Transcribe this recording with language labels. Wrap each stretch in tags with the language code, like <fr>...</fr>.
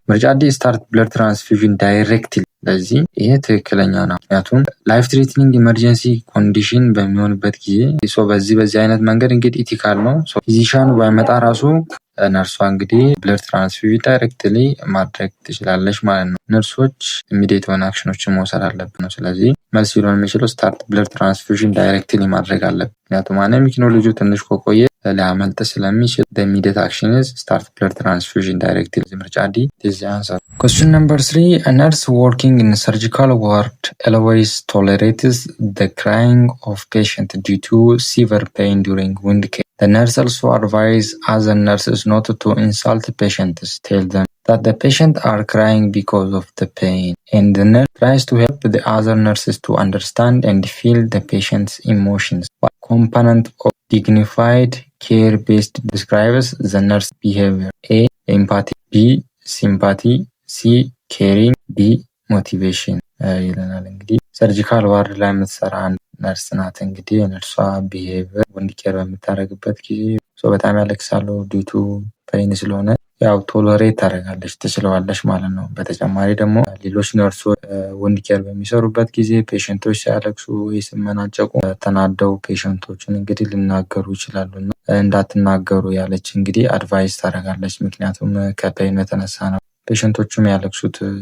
<am>ምርጫ ዲ ስታርት ብለድ ትራንስፊውዥን ዳይሬክትሊ። ስለዚህ ይሄ ትክክለኛ ነው። ምክንያቱም ላይፍ ትሬትኒንግ ኢመርጀንሲ ኮንዲሽን በሚሆንበት ጊዜ በዚህ አይነት መንገድ እንግዲህ ኢቲካል ነው። ፊዚሻኑ ባይመጣ ራሱ ነርሷ እንግዲህ ብለድ ትራንስፊውዥን ዳይሬክትሊ ማድረግ ትችላለች ማለት ነው። ነርሶች ኢሚዲየት የሆነ አክሽኖችን መውሰድ አለብን ነው። ስለዚህ መልስ ሊሆን የሚችለው ስታርት ብለድ ትራንስፊውዥን ዳይሬክትሊ ማድረግ አለብን። ምክንያቱም አኔሚክ ነው ልጁ ትንሽ ከቆየ ሊያመልጥ ስለሚችል</am> <en>the immediate action is start blood transfusion directly.</en> <am>ምርጫ ዲ</am> <en>is the answer. Question number 3. A nurse working in a surgical ward always tolerates the crying of patient due to severe pain during wound care. The nurse also advises other nurses not to insult patients. Tell them that the patients are crying because of the pain, and the nurse tries to help the other nurses to understand and feel the patient's emotions. What component of dignified care based describes the nurse behavior? A. Empathy, B. Sympathy, C. Caring, D.</en> <am>Motivation ይለናል። እንግዲህ ሰርጂካል ዋርድ ላይ የምትሰራ ነርስ ናት። እንግዲህ የነርሷ ቢሄቪየር ወንድ ኬር በምታደርግበት ጊዜ በጣም ያለቅሳሉ ዲቱ ፔይን ስለሆነ ያው ቶሎሬት ታደርጋለች፣ ትችለዋለች ማለት ነው። በተጨማሪ ደግሞ ሌሎች ነርሶች ወንድ ኬር በሚሰሩበት ጊዜ ፔሸንቶች ሲያለቅሱ ወይ ሲመናጨቁ ተናደው ፔሸንቶችን እንግዲህ ሊናገሩ ይችላሉና እንዳትናገሩ ያለች እንግዲህ አድቫይስ ታደርጋለች። ምክንያቱም ከፔይን የተነሳ ነው ፔሸንቶቹም ያለቅሱት</am>